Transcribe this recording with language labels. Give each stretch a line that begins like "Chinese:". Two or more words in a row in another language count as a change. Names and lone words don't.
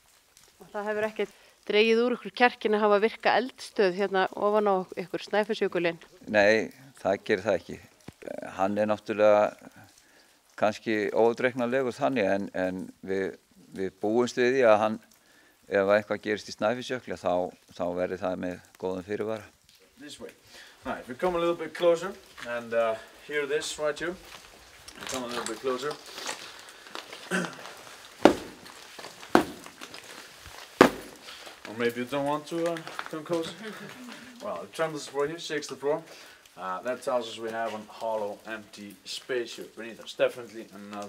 Icelandic: Og það hefur ekkert dregið úr ykkur kjarkin að hafa virka eldstöð hérna ofan á ykkur Snæfellsjökulinn? Nei, það gerir það ekki. Hann náttúrulega kannski óútreiknanlegur þannig, en við búumst við því að hann ef eitthvað gerist í Snæfellsjökli þá verði það með góðum fyrirvara.
English: This way. Right, we come a little bit closer and hear this right here. We come a little bit closer. Or maybe you don't want to come closer. Well, it trembles the floor here, shakes the floor. That tells us we have a hollow, empty space here beneath us.